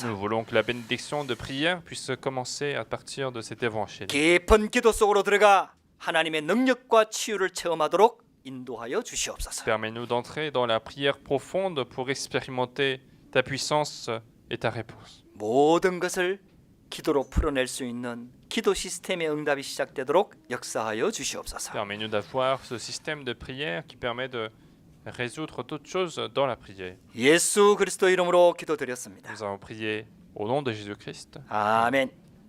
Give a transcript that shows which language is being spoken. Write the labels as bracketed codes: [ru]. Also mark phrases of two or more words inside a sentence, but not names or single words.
[fr] Nous voulons que la bénédiction de prière puisse commencer à partir de cet évangile. [ko] 깊은 기도 속으로 들어가 하나님의 능력과 치유를 체험하도록 인도하여 주시옵소서. [fr] Permets-nous d'entrer dans la prière profonde pour expérimenter ta puissance et ta réponse. [ko] 모든 것을 기도로 풀어낼 수 있는 기도 시스템의 응답이 시작되도록 역사하여 주시옵소서. [fr] Permets-nous d'avoir ce système de prière qui permet de résoudre toutes choses dans la prière. [ko] 예수 그리스도 이름으로 기도드렸습니다. [fr] Nous avons prié au nom de Jésus-Christ. [ko] 아멘.